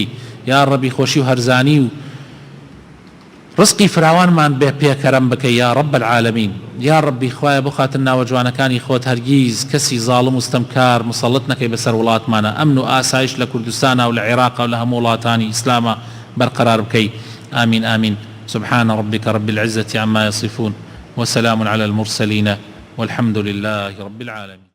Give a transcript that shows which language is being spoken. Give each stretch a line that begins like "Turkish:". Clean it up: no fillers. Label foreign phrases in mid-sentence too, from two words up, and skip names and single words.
Central Kurdish: یا ڕەبی خۆشی و هەرزانی و ڕزقی فراوانمان بێ پێکەرەم بکەی
Arabic: یا ڕەب العالەمین.
Central Kurdish: یا ڕەبی خوایە بۆ خاتر ناوە جوانەکانی خۆت هەرگیز کەسی زاڵم و ستەمکار مسەڵڵت نەکەی بەسەر وڵاتمانە. ئەمن و ئاسایش لە کوردستانە و لە عێراق و لە هەموو وڵاتانی ئیسلامە بەرقەرار بکەی.
Arabic: آمین آمین. سبحان ربك رب العزة عما يصفون وسلام على المرسلين والحمد لله رب العالمين.